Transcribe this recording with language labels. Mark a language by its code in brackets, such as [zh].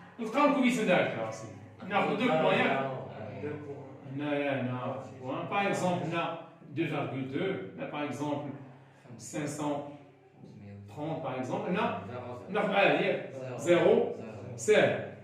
[ar] نلقاو الكوفيسيون ديالها سيدي. ناخذ 2 points ياك؟ هنا point. [fr] Par exemple, là, 2,2. Là, par exemple, 530, par exemple. [ar] Là, ناخذ على 0, ساهل.